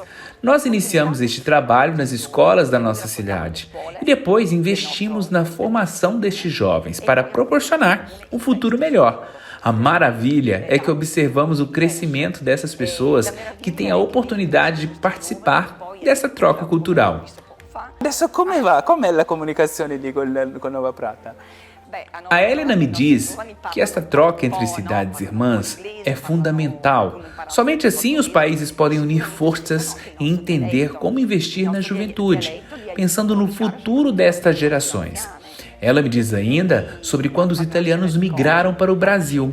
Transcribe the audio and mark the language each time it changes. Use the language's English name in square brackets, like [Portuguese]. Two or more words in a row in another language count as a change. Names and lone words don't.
[Portuguese] Nós iniciamos este trabalho nas escolas da nossa cidade e depois investimos na formação destes jovens para proporcionar um futuro melhor. A maravilha é que observamos o crescimento dessas pessoas que têm a oportunidade de participar dessa troca cultural. [Italian] Adesso come va? Com'è la comunicazione lì con Nova Prata? [Portuguese] A Helena me diz que esta troca entre cidades irmãs é fundamental. Somente assim os países podem unir forças e entender como investir na juventude, pensando no futuro destas gerações. Ela me diz ainda sobre quando os italianos migraram para o Brasil.